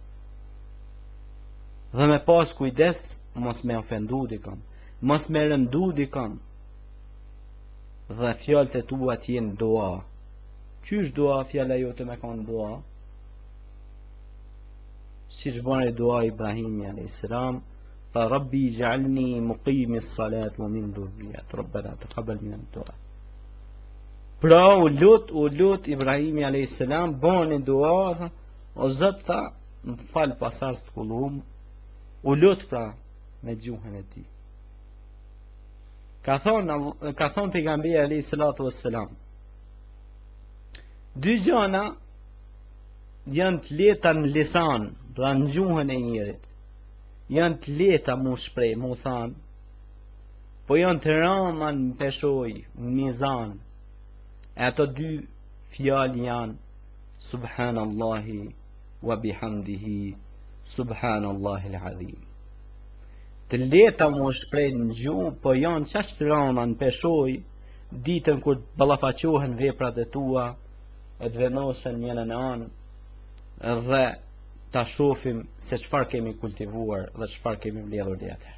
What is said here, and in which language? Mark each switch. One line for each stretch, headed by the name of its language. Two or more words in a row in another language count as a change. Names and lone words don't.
Albanian: Dhe me pas kujdes mos me ofendu dikon, mos me rëndu dikon. Dhe fjalët e tua t'jenë dua. Qysh dua fjala jote me kanë dua? Si shboni dua Ibrahimi a.s.
Arabic: Tha رب اجعلني مقيم الصلاة ومن ذرية ربنا تقبل منا دعاء.
Albanian: Pra u lut Ibrahimi a.s. boni dua, o Zot tha, më fal pasardhës të kullum, u lut pra me gjuhën e tij. Ka thonë pejgamberi
Arabic: عليه الصلاة والسلام,
Albanian: dy gjëna janë të lehta në lisan, pra në gjuhën e njerit. Janë të lehta mu shpreh, mu than, po janë të rënda në peshoj, në mizan. E ato dy fjalë janë
Arabic: سبحان الله وبحمده سبحان الله العظيم.
Albanian: Të lehta mu shpreh në gjuhë, po janë çast rënda në peshoj, ditën kur ballafaqohen veprat e tua, e të vendosen njëna në anë, dhe ta shohim se çfarë kemi kultivuar dhe çfarë kemi mbledhur deri atëherë.